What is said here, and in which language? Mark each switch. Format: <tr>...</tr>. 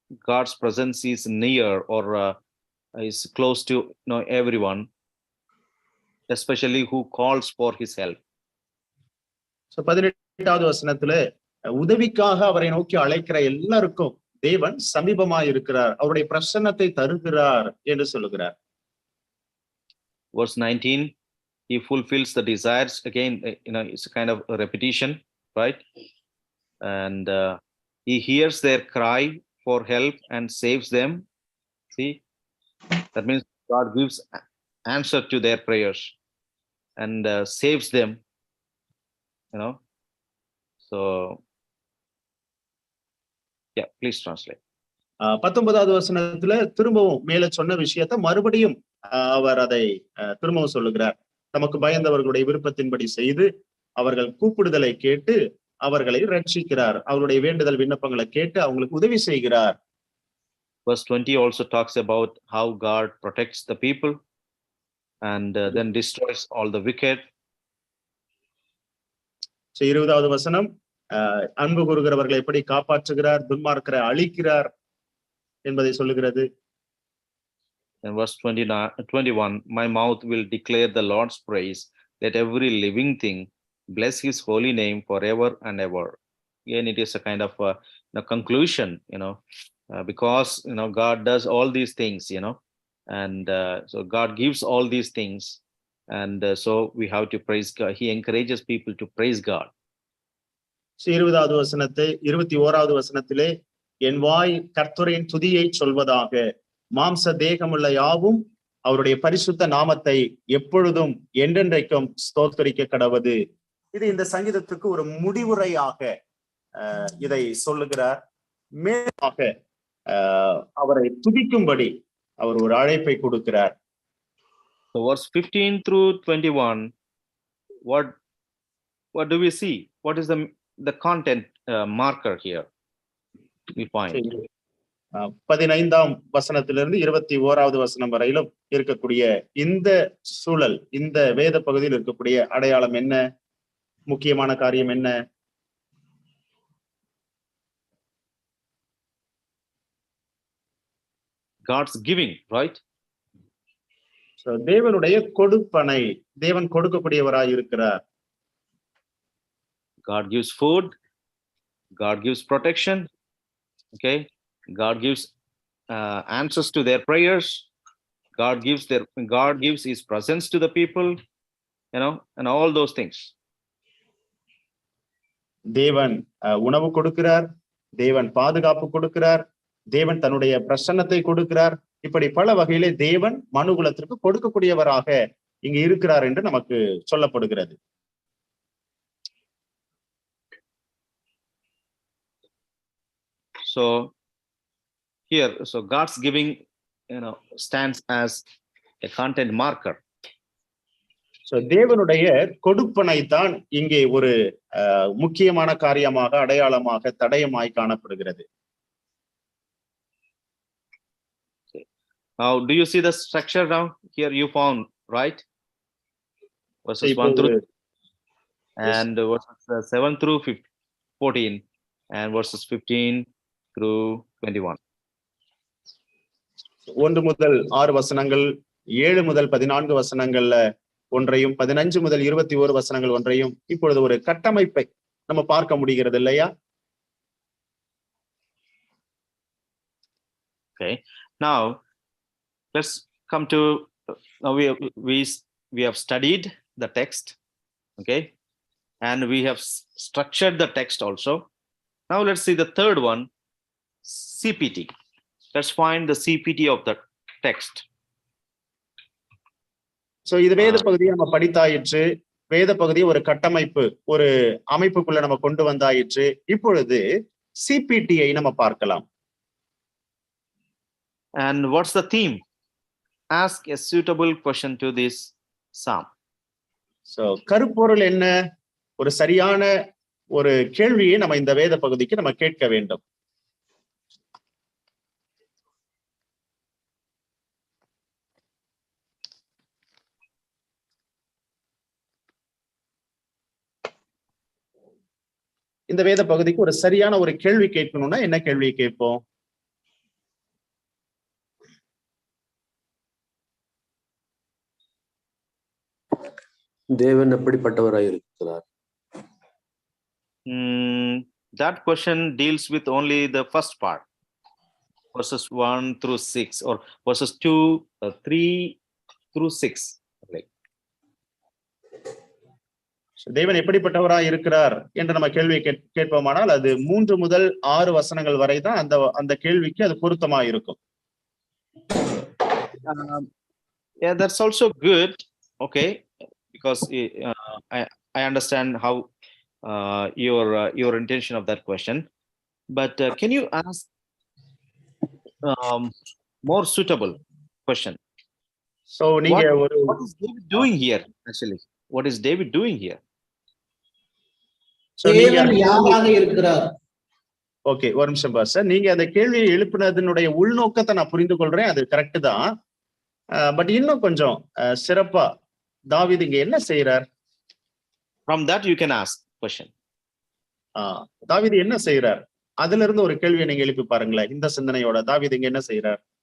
<en>God's presence is near or is close to everyone, especially who calls for his help.</en> <ta>So 18வது வசனத்துல உதவிக்காக அவரை நோக்கி அழைக்கிற எல்லாருக்கும் தேவன் சமீபமாய் இருக்கிறார், அவருடைய பிரசன்னத்தை தருகிறார் என்று சொல்லுகிறார்.</ta> <en>Verse 19, he fulfills the desires. Again, it's a kind of a repetition, right? And he hears their cry for help and saves them. See, that means God gives answer to their prayers and saves them. So yeah, please translate.</en> <ta>19வது வசனத்துல திரும்பவும் மேல சொன்ன விஷயத்தை மறுபடியும் அவர் அதை திரும்பவும் சொல்லுகிறார். நமக்கு பயந்தவர்களுடைய விருப்பத்தின்படி செய்து அவர்கள் கூப்பிடுதலை கேட்டு அவர்களை ரட்சிக்கிறார், அவருடைய வேண்டுதல் விண்ணப்பங்களை கேட்டு அவங்களுக்கு உதவி செய்கிறார்.</ta> <en>Verse 20 also talks about how God protects the people and then destroys all the wicked.</en> <ta>20வது வசனம் அன்பு கூறுகிறவர்களை எப்படி காப்பாற்றுகிறார், துன்மார்க்கரை அழிக்கிறார் என்பதை சொல்லுகிறது.</ta> <en>And verse 21, my mouth will declare the Lord's praise. Let every living thing bless his holy name forever and ever. Again, it is a kind of a conclusion, because God does all these things, and so God gives all these things, and so we have to praise God. He encourages people to praise God.</en> <ta>20வது வசனத்தை 21வது வசனத்திலே என் வாய் கர்த்தரின் துதியை சொல்வதாக, மாம்ச தேகமுள்ள யாவும் அவருடைய பரிசுத்த நாமத்தை எப்பொழுதும் என்றென்றைக்கும் ஸ்தோத்தரிக்க கடவது. இது இந்த சங்கீதத்துக்கு ஒரு முடிவுரையாக இதை சொல்லுகிறார். மேலாக அவரை துதிக்கும்படி அவர் ஒரு அழைப்பை கொடுக்கிறார்.</ta> <en>So verse 15 through 21, what do we see? What is the content marker here? We find</en> <ta>15ஆம் வசனத்திலிருந்து 21வது வசனம் வரையிலும் இருக்கக்கூடிய இந்த சூழல், இந்த வேத பகுதியில் இருக்கக்கூடிய அடையாளம் என்ன, முக்கியமான காரியம் என்ன?</ta> <en>God's giving, right?</en> <ta>So தேவனுடைய கொடுப்பனை, தேவன் கொடுக்கக்கூடியவராய் இருக்கிறார்.</ta> <en>God gives food, God gives protection, okay? God gives answers to their prayers. God gives his presence to the people, you know, and all those things.</en> <ta>தேவன் உணவு கொடுக்கிறார், தேவன் பாதுகாப்பு கொடுக்கிறார், தேவன் தன்னுடைய பிரசன்னத்தை கொடுக்கிறார். இப்படி பல வகையிலே தேவன் மனுகுலத்திற்கு கொடுக்கக்கூடியவராக இங்கு இருக்கிறார் என்று நமக்கு சொல்லப்படுகிறது.</ta> <en>So here, so God's giving, you know, stands as a content marker.</en> <ta>So தேவனுடைய கொடுப்பனை தான் இங்கே ஒரு முக்கியமான காரியமாக, அடையாளமாக, தடயமாய் காணப்படுகிறது.</ta> <en>Now, do you see the structure now? Here you found, right? Verses 1 through and verses 7 through 14 and verses 15 through 21.</en> <ta>1 முதல் 6 வசனங்கள், 7 முதல் 14 வசனங்கள்ல ஒன்றையும், 15 முதல் 21 வசனங்கள் ஒன்றையும் இப்பொழுது ஒரு கட்டமைப்பை நம்ம பார்க்க முடிகிறது இல்லையா?</ta> <en>Okay. Now let's come to we have studied the text, okay, and we have structured the text also. Now let's see the third one, CPT. Let's find the CPT of the text.</en> <ta>So இது வேத பகுதியை நம்ம படித்தாயிற்று, வேத பகுதியை ஒரு கட்டமைப்பு, ஒரு அமைப்புக்குள்ள நம்ம கொண்டு வந்தாயிற்று. இப்பொழுது சிபிடியை நம்ம பார்க்கலாம்.</ta> <en>And what's the theme? Ask a suitable question to this psalm.</en> <ta>So கருப்பொருள் என்ன? ஒரு சரியான ஒரு கேள்வியை நம்ம இந்த வேத பகுதிக்கு நம்ம கேட்க வேண்டும். இந்த வேத பகுதிக்கு ஒரு சரியான ஒரு கேள்வி கேட்கணும்னா என்ன கேள்வியை கேட்போம்? தேவன் எப்படிப்பட்டவராய் இருக்கிறார்?</ta> <en>That question deals with only the first part, verses 1 through 6, or verses 2, 3 through 6.</en> <ta>தேவன் எப்படிப்பட்டவராய் இருக்கிறார் என்று நம்ம கேள்வி கேட்போமானால் அது 3 முதல் 6 வசனங்கள் வரை தான் அந்த கேள்விக்கு அது பொருத்தமா இருக்கும்.</ta> <en>Yeah, that's also good, okay, because I understand how your intention of that question, but can you ask more suitable question?</en> <ta>So நீங்க</ta> <en>what is David doing here actually? What is David doing here?</en> <ta>தேவன் யாராக இருக்கிறார்? Okay, ஒரு நிமிஷம் pastor. நீங்க அந்த கேள்வியை எழுப்பினதனுடைய உள்நோக்கத்தை நான் புரிந்து கொள்றேன், அது கரெக்ட் தான். பட் இன்னும் கொஞ்சம் சிறப்பா தாவீது இங்க என்ன செய்யறார்?</ta> <en>From that you can ask question.</en> <ta>தாவீது என்ன செய்யறார்? அதுல இருந்து ஒரு கேள்வியை நீங்க எழுப்பி பாருங்களேன். இந்த சிந்தனையோட தாவீது இங்க என்ன செய்யறார்?</ta>